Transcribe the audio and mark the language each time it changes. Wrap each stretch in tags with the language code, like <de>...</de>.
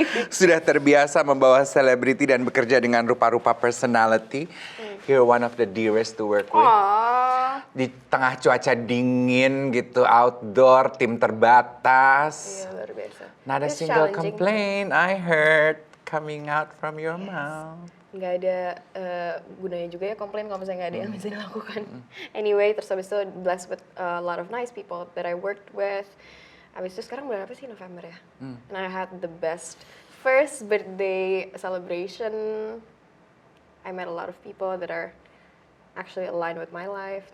<id>sudah terbiasa membawa selebriti dan bekerja dengan rupa-rupa personality.</id> <en>You're one of the dearest to work with. Aww.</en> <id>Di tengah cuaca dingin gitu, outdoor, tim terbatas. Iya, luar biasa.</id> <en>Not a It's single challenging. complaint I heard coming out from your mouth.</en> <id>Nggak ada gunanya juga ya komplain kalau misalnya nggak ada yang bisa dilakukan.</id> <en>Anyway,</en> <id>terus habis itu</id> <en>blessed with a lot of nice people that I worked with.</en> <id>Habis itu sekarang bulan apa sih, November ya?</id> <en>And I had the best first birthday celebration. I met a lot of people that are actually aligned with my life.</en>